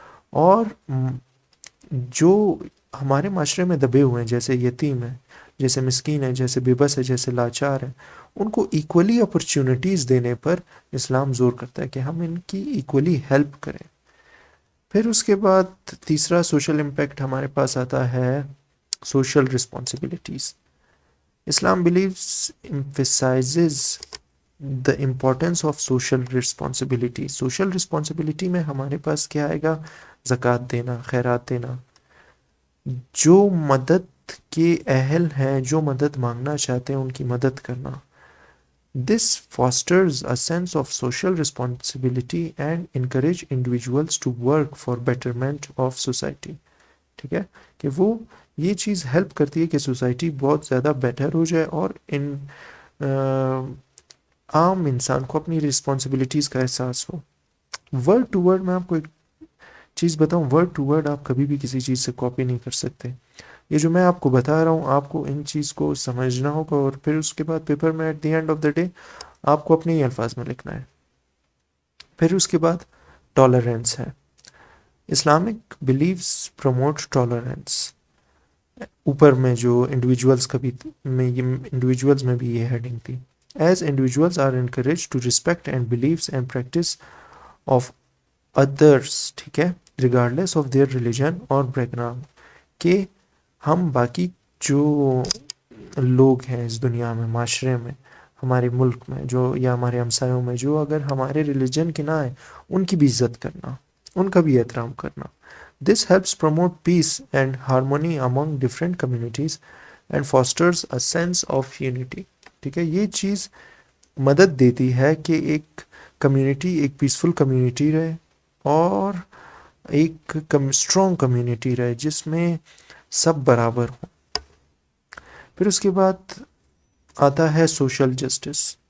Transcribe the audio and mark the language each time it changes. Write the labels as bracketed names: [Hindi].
[Urdu] اور جو ہمارے معاشرے میں دبے ہوئے ہیں، جیسے یتیم ہیں، جیسے مسکین ہیں، جیسے بے بس ہے، جیسے لاچار ہیں، ان کو ایکولی اپرچونٹیز دینے پر اسلام زور کرتا ہے کہ ہم ان کی ایکولی ہیلپ کریں. پھر اس کے بعد تیسرا سوشل امپیکٹ ہمارے پاس آتا ہے social responsibilities. [English] Islam believes emphasizes the importance of social responsibility. [Urdu] Social responsibility میں ہمارے پاس کیا آئے گا؟ زکوٰۃ دینا، خیرات دینا، جو مدد کے اہل ہیں، جو مدد مانگنا چاہتے ہیں ان کی مدد کرنا. [English] This fosters a sense of social responsibility and encourage individuals to work for betterment of society. [Urdu] ٹھیک ہے کہ وہ یہ چیز ہیلپ کرتی ہے کہ سوسائٹی بہت زیادہ بیٹر ہو جائے اور ان عام انسان کو اپنی رسپانسبلٹیز کا احساس ہو. ورڈ ٹو ورڈ میں آپ کو ایک چیز بتاؤں، ورڈ ٹو ورڈ آپ کبھی بھی کسی چیز سے کاپی نہیں کر سکتے. یہ جو میں آپ کو بتا رہا ہوں آپ کو ان چیز کو سمجھنا ہوگا، اور پھر اس کے بعد پیپر میں [English] at the end of the day [Urdu] آپ کو اپنے ہی الفاظ میں لکھنا ہے. پھر اس کے بعد ٹالرنس ہے. [English] Islamic beliefs promote tolerance. [Urdu] اوپر میں جو انڈیویجولس کا بھی انڈیویجولس میں بھی یہ ہیڈنگ تھی. [English] as individuals are encourage to respect and believes and practice of others, ٹھیک ہے، regardless of their religion or background, [Urdu] کہ ہم باقی جو لوگ ہیں اس دنیا میں، معاشرے میں، ہمارے ملک میں جو یا ہمارے ہمسایوں میں جو اگر ہمارے ریلیجن کے نہ ہیں ان کی بھی عزت کرنا، ان کا بھی احترام کرنا. [English] This helps promote peace and harmony among different communities and fosters a sense of unity. [Urdu] ٹھیک ہے، یہ چیز مدد دیتی ہے کہ ایک کمیونٹی ایک پیسفل کمیونٹی رہے اور ایک اسٹرانگ کمیونٹی رہے جس میں سب برابر ہوں. پھر اس کے بعد آتا ہے سوشل جسٹس.